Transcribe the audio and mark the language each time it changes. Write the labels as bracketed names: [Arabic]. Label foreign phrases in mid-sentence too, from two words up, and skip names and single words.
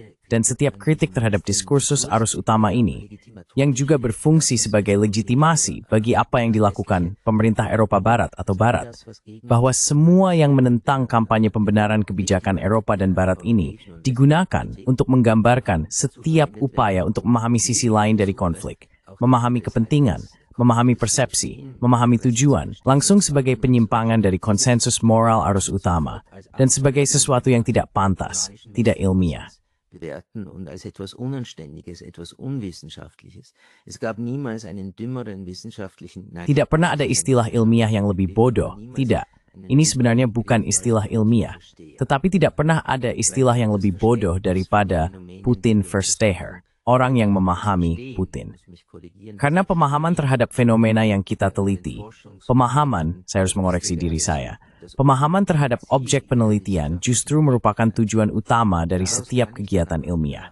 [Indonesian] dan setiap kritik terhadap diskursus arus utama ini, yang juga berfungsi sebagai legitimasi bagi apa yang dilakukan pemerintah Eropa Barat atau Barat, bahwa semua yang menentang kampanye pembenaran kebijakan Eropa dan Barat ini digunakan untuk menggambarkan setiap upaya untuk memahami sisi lain dari konflik, memahami kepentingan, memahami persepsi, memahami tujuan, langsung sebagai penyimpangan dari konsensus moral arus utama, dan sebagai sesuatu yang tidak pantas, tidak ilmiah. [German] Bewerten und als etwas Unanständiges, etwas Unwissenschaftliches. Es gab niemals einen dümmeren wissenschaftlichen... [Indonesian] Tidak pernah ada istilah ilmiah yang lebih bodoh, tidak. Ini sebenarnya bukan istilah ilmiah, tetapi tidak pernah ada istilah yang lebih bodoh daripada Putin Versteher, orang yang memahami Putin. Karena pemahaman terhadap fenomena yang kita teliti, saya harus mengoreksi diri saya, pemahaman terhadap objek penelitian justru merupakan tujuan utama dari setiap kegiatan ilmiah.